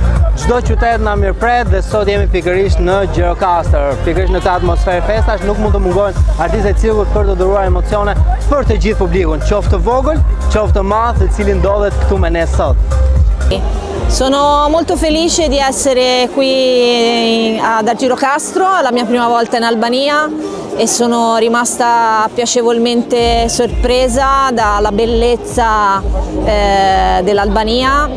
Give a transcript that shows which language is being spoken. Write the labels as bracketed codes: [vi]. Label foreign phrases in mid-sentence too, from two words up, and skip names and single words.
[sq] Çdo qytet na mirëpret dhe sot jemi pikërisht në Gjirokastër. Pikërisht në këtë atmosferë festash nuk mund të mungojnë artistët e cirkut për të dhuruar emocione për të gjithë publikun, qoftë të vogël, qoftë të madh, i cili ndodhet këtu me ne sot. [it] Sono molto felice di essere qui ad Girocastro, la mia prima volta in Albania e sono rimasta piacevolmente sorpresa dalla bellezza dell'Albania.